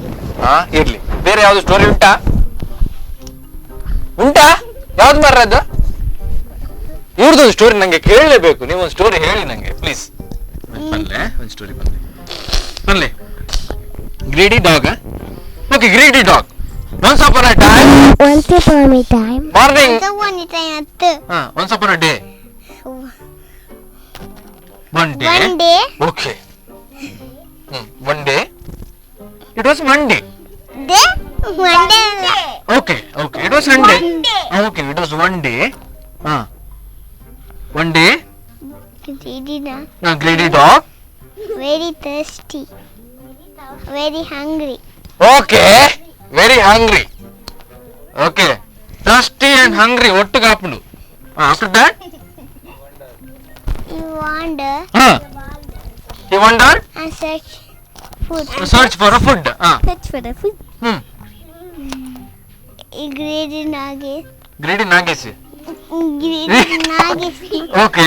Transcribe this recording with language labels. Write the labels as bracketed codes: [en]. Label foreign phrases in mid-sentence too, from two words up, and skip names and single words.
[kn] ಇರ್ಲಿ, ಬೇರೆ ಯಾವ್ದು ಸ್ಟೋರಿ ಉಂಟಾ? ಯಾವ್ದು ಮಾರ್ರೆ ಅದು? ಇವ್ರದೊಂದು ಸ್ಟೋರಿ ನಂಗೆ ಕೇಳಲೇಬೇಕು. ನೀವು ಒಂದು ಸ್ಟೋರಿ ಹೇಳಿ ನಂಗೆ ಪ್ಲೀಸ್. ಒಂದು ಸ್ಟೋರಿ ಬನ್ನಿ. [en] Greedy dog. Okay, Greedy dog. Once upon a time. Morning. Once upon a day. One day. Okay. One day. It was Monday. Okay. It was Sunday. Okay, it was one day. One day. Greedy dog. Very thirsty. Very hungry. Okay. Very hungry. Okay. Thirsty and hungry. [kn] ಒಟ್ಟು ಕಾಪುಂಡು. [en] After that? He wandered. He wandered? And search for a food. Search for a food. Greedy Nagis. Okay.